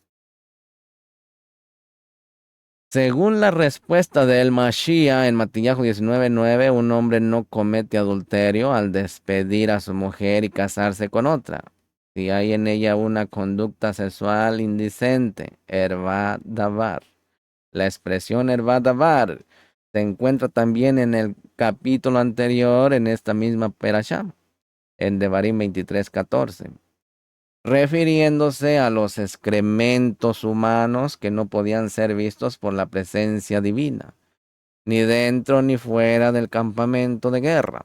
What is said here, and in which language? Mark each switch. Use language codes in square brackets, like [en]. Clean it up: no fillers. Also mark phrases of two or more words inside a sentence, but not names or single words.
[es] Según la respuesta del Mashiach en Matillahu 19:9, un hombre no comete adulterio al despedir a su mujer y casarse con otra. Si hay en ella una conducta sexual indecente, [he] ערות דבר. [es] La expresión [he] ערות דבר [es] se encuentra también en el capítulo anterior en esta misma perashá, en Devarim 23:14, refiriéndose a los excrementos humanos que no podían ser vistos por la presencia divina, ni dentro ni fuera del campamento de guerra.